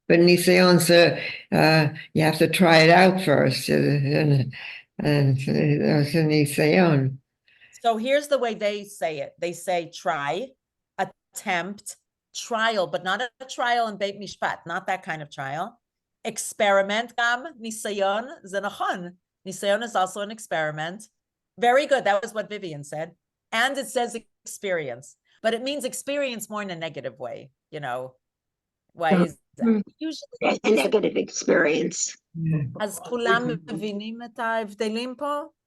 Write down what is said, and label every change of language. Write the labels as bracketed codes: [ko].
[en] But ניסיון, so you have to try it out first. And that's a ניסיון. So here's the way they say it. They say try, attempt, trial, but not a trial in Beit Mishpat, not that kind of trial. [he] Experiment, גם ניסיון, זה נכון. [en] ניסיון is also an experiment. Very good, that was what Vivian said. And it says experience, but it means experience more in a negative way, you know. Why is that? Usually A negative experience. [he] אז כולם מבינים את ההבדלים פה?